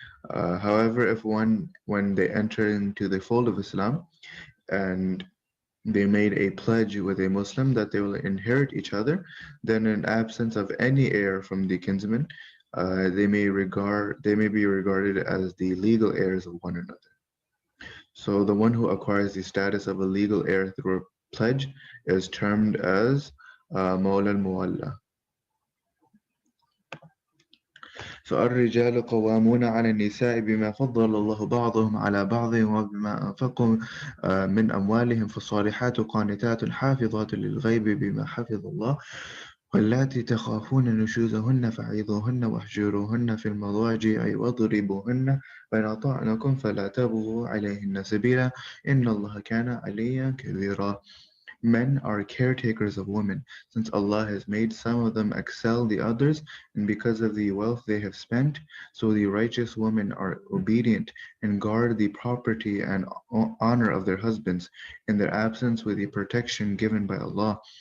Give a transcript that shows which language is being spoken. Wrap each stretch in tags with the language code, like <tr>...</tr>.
<en>However, if when they enter into the fold of Islam and they made a pledge with a Muslim that they will inherit each other, then in absence of any heir from the kinsman, they may be regarded as the legal heirs of one another. So the one who acquires the status of a legal heir through a pledge is termed as Mawla al-Muwalla.</en> <ar>فالرجال قوامون على النساء بما فضل الله بعضهم على بعض وبما أنفقوا من أموالهم فالصالحات قانتات حافظات للغيب بما حفظ الله واللاتي تخافون نشوزهن فعظوهن واهجروهن في المضاجع واضربوهن فإن أطعنكم فلا تبغوا عليهن سبيلا إن الله كان عليا كبيرا.</ar> <en>Men are caretakers of women, since Allah has made some of them excel the others, and because of the wealth they have spent, so the righteous women are obedient and guard the property and honor of their husbands in their absence with the protection given by Allah.</en>